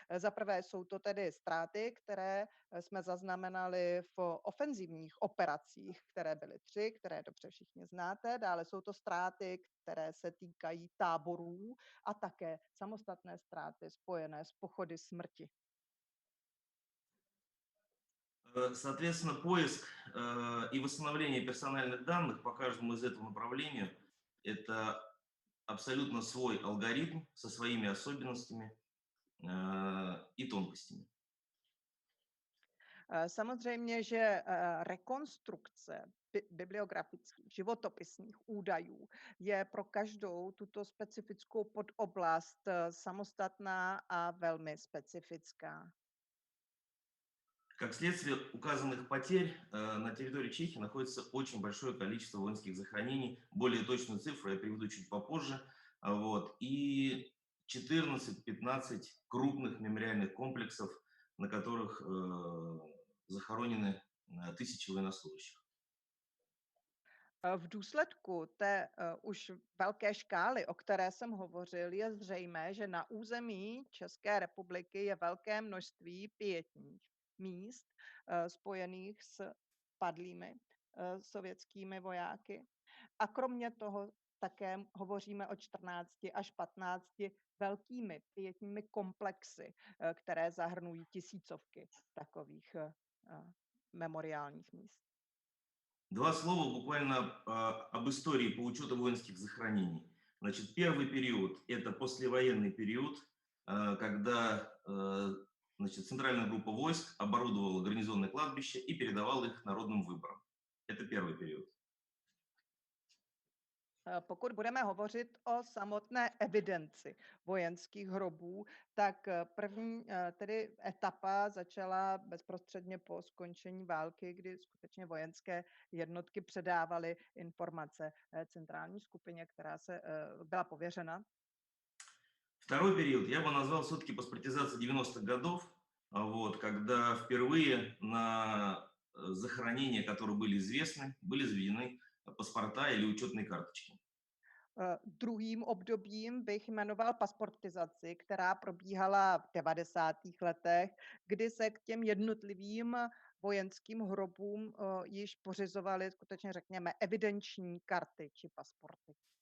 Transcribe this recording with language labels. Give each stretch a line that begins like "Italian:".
Czech: Za prvé jsou to tedy ztráty, které jsme zaznamenali v ofenzivních operacích, které byly 3, které dobře všichni znáte. Dále jsou to ztráty, které se týkají táborů a také samostatné ztráty spojené s pochody smrti.
Russian: Соответственно, поиск и восстановление персональных данных по каждому из этого направления – это абсолютно свой алгоритм со своими особенностями и тонкостями.
Czech: Samozřejmě, že rekonstrukce bibliografických, životopisných údajů je pro každou tuto specifickou podoblast samostatná a velmi specifická.
Russian: Как следствие указанных потерь на территории Чехии находится очень большое количество воинских захоронений. Более точную цифру я приведу чуть попозже. Вот. И 14-15 крупных мемориальных комплексов, на которых захоронены тысячи военнослужащих.
Czech: V důsledku té už velké škály, o které jsem hovořil, je zřejmé, že na území České republiky je velké množství pietních míst spojených s padlými sovětskými vojáky. A kromě toho také hovoříme o 14 až 15 velkými pietními komplexy, které zahrnují tisícovky takových memoriálních míst.
Russian: Два слова буквально об истории по учету воинских захоронений. Значит, первый период – это послевоенный период, когда значит, центральная группа войск оборудовала гарнизонное кладбище и передавала их народным выборам. Это первый период.
Czech: Pokud budeme hovořit o samotné evidenci vojenských hrobů, tak první tedy etapa začala bezprostředně po skončení války, kdy skutečně vojenské jednotky předávaly informace centrální skupině, která se byla pověřena.
Russian: Второй период я бы назвал все-таки паспортизация 90-х годов, вот, когда впервые на захоронения, которые были известны, были заведены pasporta или
Czech: учетné kartičky. Druhým obdobím bych jmenoval pasportizaci, která probíhala v 90. letech, kdy se k těm jednotlivým vojenským hrobům již pořizovaly skutečně, řekněme, evidenční karty či pasporty.